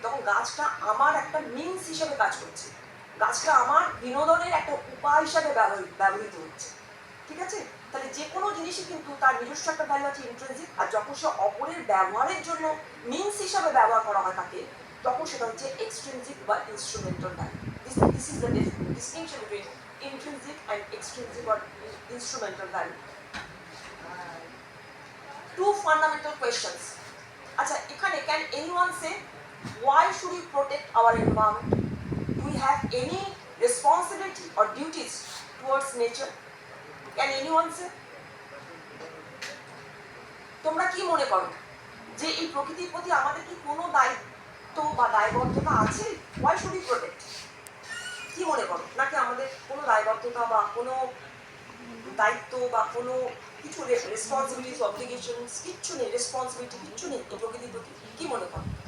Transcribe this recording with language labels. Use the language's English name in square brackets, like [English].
[Bangla] তখন গাছটা আমার একটা মিনস হিসেবে কাজ করছে, গাছটা আমার বিনোদনের একটা উপায় হিসাবে ব্যবহৃত হচ্ছে। ঠিক আছে? তাহলে যে কোনো জিনিসই কিন্তু তার নিজস্ব একটা ভ্যালু আছে ইন্ট্রিনসিক, আর যখন সে অপরের ব্যবহারের জন্য মিনস হিসাবে ব্যবহার করা হয় তাকে, তখন সেটা হচ্ছে এক্সট্রিনসিক বা instrumental value. [English] This is the distinction between intrinsic and extrinsic or instrumental value. Two fundamental questions. [Bangla] আচ্ছা, এখানে [English] can anyone say why should we protect our environment? Do we have any responsibility or duties towards nature? Can anyone say? [Bangla] তোমরা কি মনে করো যে এই প্রকৃতির প্রতি আমাদের কি কোনো দায়িত্ব বা দায়বদ্ধতা আছে? [English] Why should we protect? [Bangla] কি মনে করো, নাকি আমাদের কোনো দায়বদ্ধতা বা কোনো দায়িত্ব বা কোনো কিছু রেসপন্সিবিলিটিস অব্লিগেশনস কিচ্ছু নেই, রেসপন্সিবিলিটি কিচ্ছু নেই এই প্রকৃতির প্রতি? কি মনে করো?